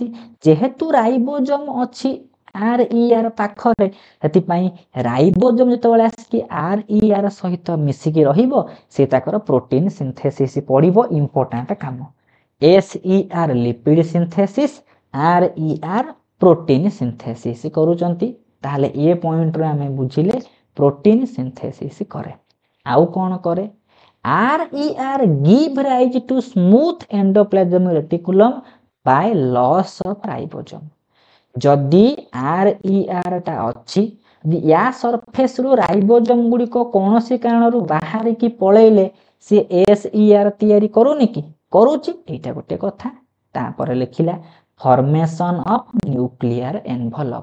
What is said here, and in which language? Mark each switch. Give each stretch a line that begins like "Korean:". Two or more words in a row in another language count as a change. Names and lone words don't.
Odia: ଯେହେତୁ ରାଇବୋଜମ ଅଛି RER ପାଖରେ, ସେଥିପାଇଁ ରାଇବୋଜମ ଯେତେବେଳେ ଆସିକି RER ସହିତ ମିଶିକି ରହିବ, ସେ ତାଙ୍କର
English: protein synthesis
Odia: ପଡ଼ିବ, ଇମ୍ପୋର୍ଟାଣ୍ଟ କାମ। SER
English: lipid synthesis,
Odia: RER
English: protein synthesis
Odia: କରୁଛନ୍ତି। ତାହେଲେ ଏ ପଏଣ୍ଟରେ ଆମେ ବୁଝିଲେ
English: protein synthesis
Odia: କରେ। ଆଉ କ'ଣ କରେ?
English: RER give rise to smooth endoplasmic reticulum by loss of ribosome।
Odia: ଯଦି RER ଟା ଅଛି, ୟା ସରଫେସରୁ ରାଇବୋଜମ ଗୁଡ଼ିକ କୌଣସି କାରଣରୁ ବାହାରିକି ପଳେଇଲେ ସିଏ SER ତିଆରି କରୁନି କି? କରୁଛି, ଏଇଟା ଗୋଟେ କଥା। ତାପରେ ଲେଖିଲା
English: formation of nuclear envelope.